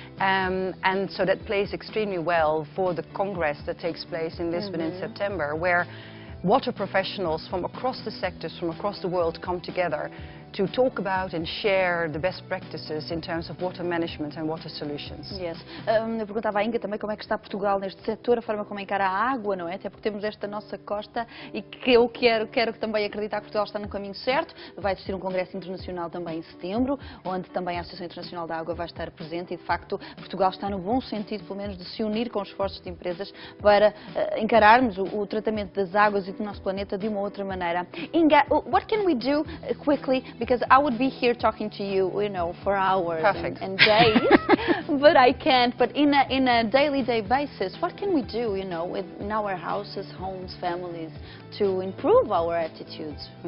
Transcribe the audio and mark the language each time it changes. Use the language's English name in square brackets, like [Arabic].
[English] And so that plays extremely well for the Congress that takes place in Lisbon in September, where water professionals from across the sectors, from across the world come together to talk about and share the best practices in terms of water management and water solutions. Yes. [Portuguese] Eu perguntava à Inga também como é que está Portugal neste setor, a forma como encara a água, não é? Até porque temos esta nossa costa e que eu quero também acreditar que Portugal está no caminho certo. Vai existir um congresso internacional também em setembro, onde também a Associação Internacional da Água vai estar presente e, de facto, Portugal está no bom sentido, pelo menos, de se unir com os esforços de empresas para encararmos o tratamento das águas e do nosso planeta de uma outra maneira. [English] Inga, what can we do quickly? Because I would be here talking to you, for hours and days, but I can't. But in a daily basis, what can we do, in our houses, homes, families, to improve our attitudes?